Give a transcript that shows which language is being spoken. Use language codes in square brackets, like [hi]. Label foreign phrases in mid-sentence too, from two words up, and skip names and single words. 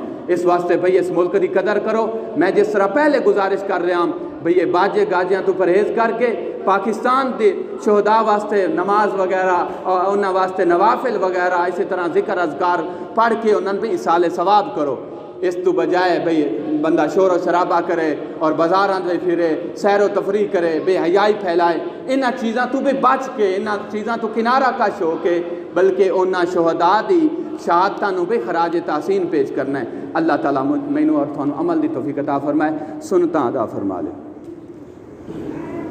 [pa] اس واسطے بھئی اس ملک دی قدر کرو۔ میں جس طرح پہلے گزارش کر رہا ہوں بھئی یہ باجے گاجیاں تو پرہیز کر کے پاکستان دے شہداء واسطے نماز وغیرہ اور انہاں واسطے نوافل وغیرہ اسی طرح ذکر اذکار پڑھ کے انہاں پہ ایصال ثواب کرو۔ اس تو بجائے بھئی بندہ شور و شرابہ کرے اور بازاراں دے پھرے، سیر و تفریح کرے، بے حیائی پھیلائے، انہاں چیزاں تو بھی بچ کے، انہاں چیزاں تو کنارہ کش ہو کے، بلکہ انہاں شہداء دی شہادتاں نو بھی خراج تحسین پیش کرنا ہے۔ اللہ تعالیٰ مینوں اور تھانوں عمل دی توفیق عطا فرمائے، سنتاں ادا فرما لے۔